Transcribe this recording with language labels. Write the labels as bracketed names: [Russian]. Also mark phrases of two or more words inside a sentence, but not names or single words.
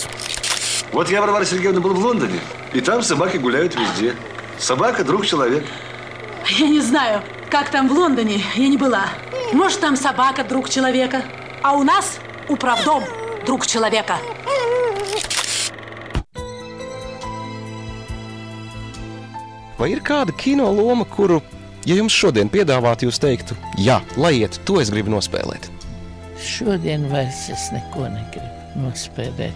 [Russian] Вот я, Варвара Сергеевна, был в Лондоне, и там собаки гуляют везде. Собака – друг человека. Я не знаю, как там в Лондоне, я не была. Может, там собака – друг человека, а у нас управдом – друг человека. [Latvian] Vai ir kāda kino loma, kuru, ja jums šodien piedāvātu, jūs teiktu, jā, laiet, to es gribu nospēlēt? Šodien vairs es neko negribu nospēlēt.